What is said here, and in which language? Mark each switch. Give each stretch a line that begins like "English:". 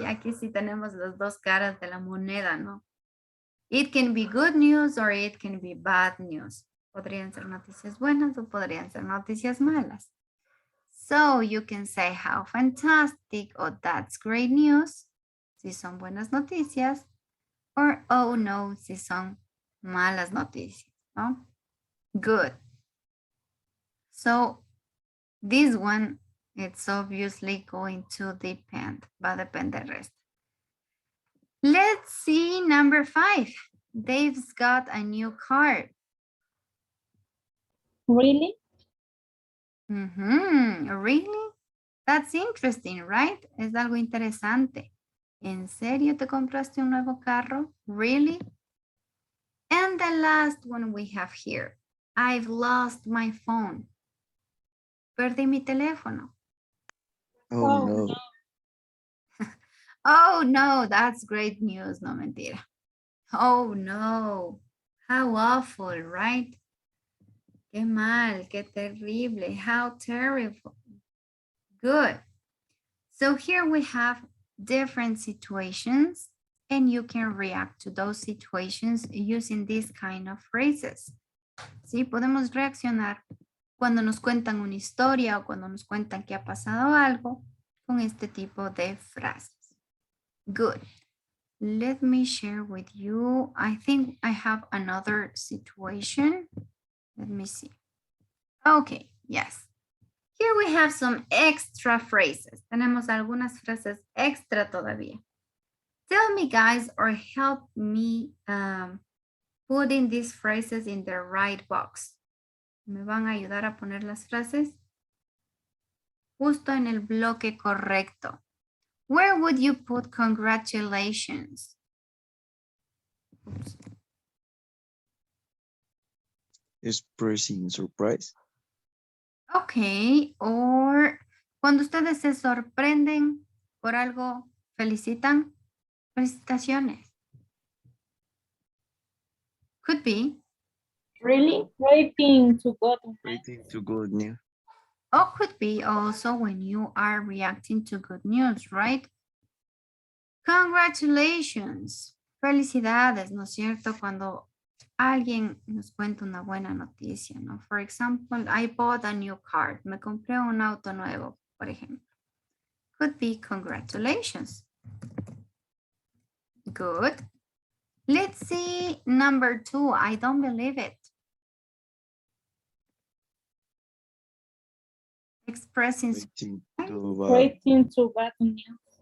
Spanish: Aquí sí tenemos las dos caras de la moneda, ¿no?
English: It can be good news or it can be bad news.
Spanish: Podrían ser noticias buenas o podrían ser noticias malas.
English: So you can say how fantastic or that's great news
Spanish: si son buenas noticias,
English: or oh no
Spanish: si son malas noticias,
English: ¿no? Good. So this one, it's obviously going to depend,
Spanish: va a depender del resto.
English: Let's see number 5. Dave's got a new car. Really? Really? That's interesting, right?
Spanish: Es algo interesante. ¿En serio te compraste un nuevo carro?
English: Really? And the last one we have here. I've lost my phone.
Spanish: Perdí mi teléfono.
English: Oh no. Oh no, that's great news.
Spanish: No, mentira.
English: Oh no. How awful, right?
Spanish: Qué mal, qué terrible.
English: How terrible. Good. So here we have different situations and you can react to those situations using these kind of phrases.
Spanish: Sí, podemos reaccionar cuando nos cuentan una historia o cuando nos cuentan que ha pasado algo con este tipo de frases.
English: Good. Let me share with you. I think I have another situation. Let me see. Okay, yes. Here we have some extra phrases.
Spanish: Tenemos algunas frases extra todavía.
English: Tell me guys or help me putting these phrases in the right box.
Spanish: ¿Me van a ayudar a poner las frases? Justo en el bloque correcto.
English: Where would you put congratulations? Oops. Expressing surprise.
Spanish: Ok, or cuando ustedes se sorprenden por algo, felicitan. Felicitaciones.
English: Could be. Really? Waiting to God. Waiting to good news. Or could be also when you are reacting to good news, right? Congratulations.
Spanish: Felicidades, ¿no es cierto? Cuando alguien nos cuenta una buena noticia, ¿no?
English: For example, I bought a new car.
Spanish: Me compré un auto nuevo, por ejemplo.
English: Could be congratulations. Good. Let's see number 2. I don't believe it. Expressing Waiting to bad news.